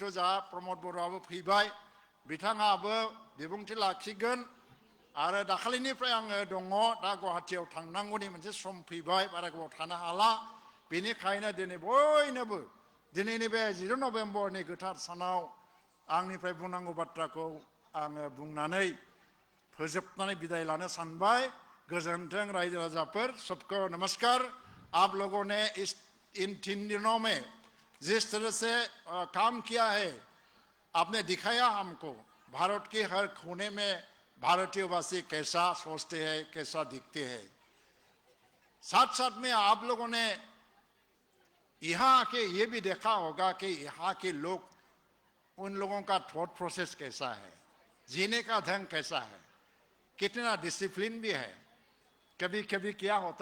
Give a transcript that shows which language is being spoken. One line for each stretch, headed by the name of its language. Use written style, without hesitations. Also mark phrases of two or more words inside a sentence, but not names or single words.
Bodo: जोंहा प्रमद बर'आबो फैबाय बिथाङाबो बिबुंथि लाखिगोन आरो दाखालिनिफ्राय आङो दङ दा गुवाहाटियाव थांनांगौनि मोनसे सम फैबाय बारा गोबाव थानो हाला बेनिखायनो दिनै बयनोबो दिनैनि बे 17 नभेम्बरनि गोथार सानाव आंनिफ्राय बुंनांगौ बाथ्राखौ आङो बुंनानै फोजोबनानै बिदाय लानो सानबाय गोजोन्थों रायजो राजाफोर
Hindi: सबको नमस्कार आप लोगों ने इन 3 दिनों में जिस तरह से काम किया है आपने दिखाया हमको भारत के हर कोने में भारतीयवासी कैसा सोचते हैं कैसा दिखते हैं साथ साथ में आप लोगों ने यहाँ आके ये भी देखा होगा कि यहाँ के लोग उन लोगों का थॉट प्रोसेस कैसा है जीने का ढंग कैसा है कितना डिसिप्लिन भी है कभी कभी क्या होता